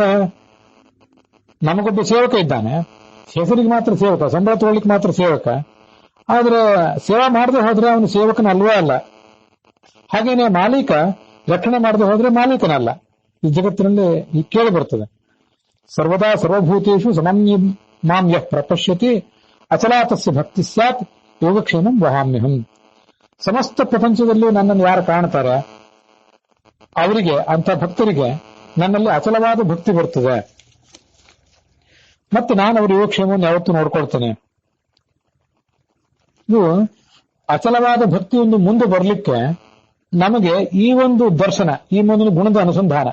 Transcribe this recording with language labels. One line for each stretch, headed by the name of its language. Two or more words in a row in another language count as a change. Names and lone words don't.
Kannada: ನಮಗೊಬ್ಬ ಸೇವಕ ಇದ್ದಾನೆ, ಹೆಸರಿಗೆ ಮಾತ್ರ ಸೇವಕ, ಸಂಬಳ ತಗೊಳ್ಳಿಕ್ಕೆ ಮಾತ್ರ ಸೇವಕ, ಆದ್ರೆ ಸೇವಾ ಮಾಡದೆ ಹೋದ್ರೆ ಅವನು ಸೇವಕನ ಅಲ್ವೇ ಅಲ್ಲ. ಹಾಗೇನೆ ಮಾಲೀಕ ರಕ್ಷಣೆ ಮಾಡದೆ ಹೋದ್ರೆ ಮಾಲೀಕನಲ್ಲ. ಈ ಜಗತ್ತಿನಲ್ಲಿ ಈ ಕೇಳಿ ಬರ್ತದೆ,
Sanskrit: ಸರ್ವದಾ ಸರ್ವಭೂತೇಷು ಸಮನ್ಯ ಮಾಂ ಯಃ ಪ್ರಪಶ್ಯತಿ ಅಚಲಾತಸ್ಯ ಭಕ್ತಿ ಸ್ಯಾತ್ ಯೋಗಕ್ಷೇಮಂ ವಹಾಮ್ಯಹಂ.
Kannada: ಸಮಸ್ತ ಪ್ರಪಂಚದಲ್ಲಿ ನನ್ನನ್ನು ಯಾರು ಕಾಣ್ತಾರೆ ಅವರಿಗೆ, ಅಂತ ಭಕ್ತರಿಗೆ ನನ್ನಲ್ಲಿ ಅಚಲವಾದ ಭಕ್ತಿ ಬರ್ತದೆ, ಮತ್ತೆ ನಾನು ಅವರ ಯೋಗಕ್ಷೇಮವನ್ನು ಯಾವತ್ತೂ ನೋಡ್ಕೊಳ್ತೇನೆ. ಇದು ಅಚಲವಾದ ಭಕ್ತಿ ಒಂದು ಮುಂದೆ ಬರಲಿಕ್ಕೆ ನಮಗೆ ಈ ಒಂದು ದರ್ಶನ, ಈ ಒಂದು ಗುಣದ ಅನುಸಂಧಾನ.